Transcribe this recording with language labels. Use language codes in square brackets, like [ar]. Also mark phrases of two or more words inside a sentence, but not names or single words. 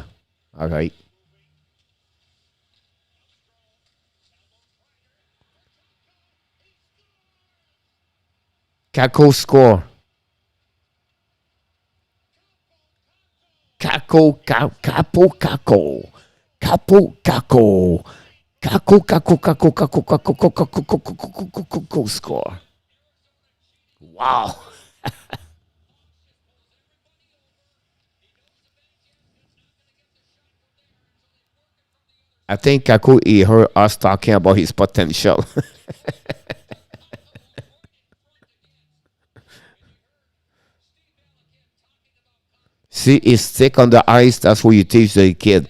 [en] All right. Kako score. Capo, Kako. Capo, Kako. Kako, Kako, Kako, Kako, Kako, Kako, Kako, Kako, Kako, Kako, score. Wow. I think Kaku he heard us talking about his potential. See his stick on the ice, that's what you teach the kid.